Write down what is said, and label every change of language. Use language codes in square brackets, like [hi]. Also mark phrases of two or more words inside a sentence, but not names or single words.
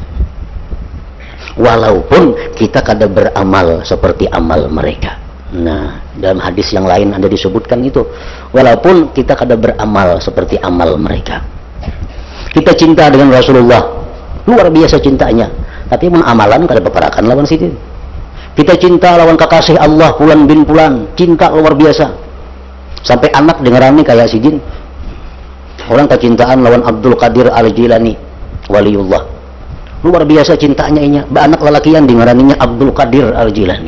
[id] Walaupun kita kada beramal seperti amal mereka. Nah, dalam hadis yang lain ada disebutkan itu, walaupun kita kada beramal seperti amal mereka. [bjn] Kita cinta dengan Rasulullah, luar biasa cintanya, tapi mun amalan kada paparakan lawan situ. Kita cinta lawan kekasih Allah Fulan bin Fulan, cinta luar biasa. Sampai anak dengarani kayak si jin. Orang kecintaan lawan Abdul Qadir Al-Jilani, waliullah. Luar biasa cintanya inya. Anak lelakian dengaraninya Abdul Qadir Al-Jilani.